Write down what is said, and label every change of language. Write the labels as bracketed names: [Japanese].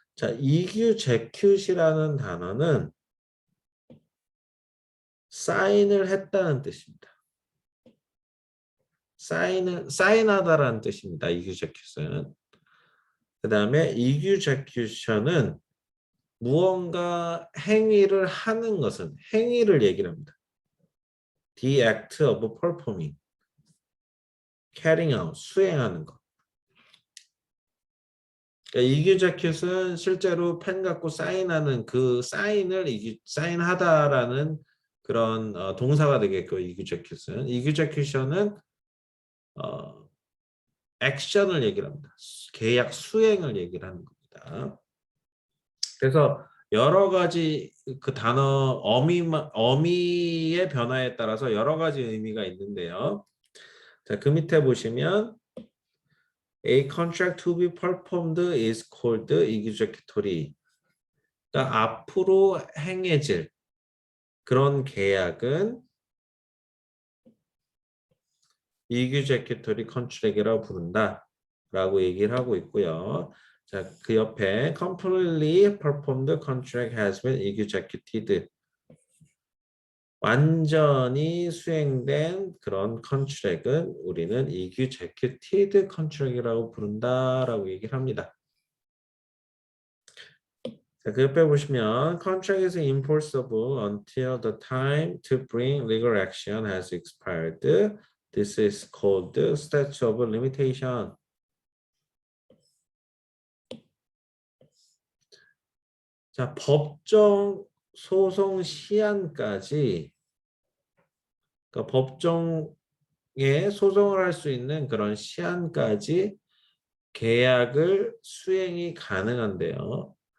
[Korean] 자, execute이라는 단어는 사인을 했다는 뜻입니다. 사인하다라는 뜻입니다. execute는. 그 다음에 execution은 무언가 행위를 하는 것은 행위를 얘기를 합니다. [English] The act of performing, carrying out, [Korean] 수행하는 것. 그러니까 execute은 실제로 펜 갖고 사인하는 그 사인을 사인하다라는 그런 동사가 되겠고 execute은 execution은 액션을 얘기를 합니다. 계약 수행을 얘기를 하는 겁니다. 그래서 여러 가지 그 단어 어미의 변화에 따라서 여러 가지 의미가 있는데요. 자, 그 밑에 보시면 [English] A contract to be performed is called executory. [Korean] 그러니까 앞으로 행해질 그런 계약은 executory contract이라고 부른다라고 얘기를 하고 있고요. 자, 그 옆에 [English] completely performed contract has been executed. [Korean] 완전히 수행된 그런 컨트랙은 우리는 executed contract이라고 부른다라고 얘기를 합니다. 자, 그 옆에 보시면 [English] contract is enforceable until the time to bring legal action has expired. This is called statute of limitation. [Korean] 자, 법정 소송 시한까지 그러니까 법정에 소송을 할 수 있는 그런 시한까지 계약을 수행이 가능한데요.